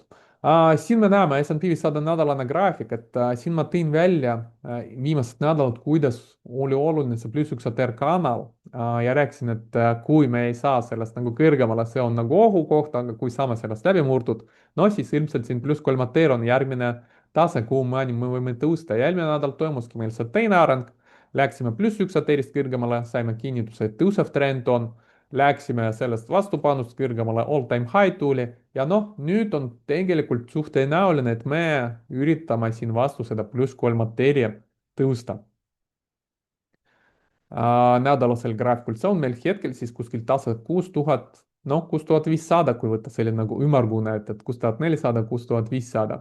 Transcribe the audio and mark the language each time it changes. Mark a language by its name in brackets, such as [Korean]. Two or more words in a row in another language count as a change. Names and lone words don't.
[Estonian] Siin me näeme S&P 500 nädalane graafik, et siin ma tõin välja viimased nädalad, kuidas oli oluline see +1 ATR kanal ja rääkisin, et kui me ei saa sellest nagu kõrgemale, see on nagu ohukoht, aga kui saame sellest läbi murdud, no siis ilmselt siin +3 ATR on järgmine tase, kuhu me võime tõusta. Ja eelmine nädal toimuski meil see teine areng, läksime +1 ATR-ist kõrgemale, saime kinnituse, et tõusev trend on. Läksime sellest vastupanust kõrgemale, [English] all-time high [Estonian] tuli ja noh, nüüd on tegelikult suht tõenäoline, et me üritame siin vastu seda +3 ATR-i tõusta. Nädalasel graafikul, see on meil hetkel siis kuskil tase 6000, noh 6500, kui võtta selline nagu ümmargune, et 6400, 6500.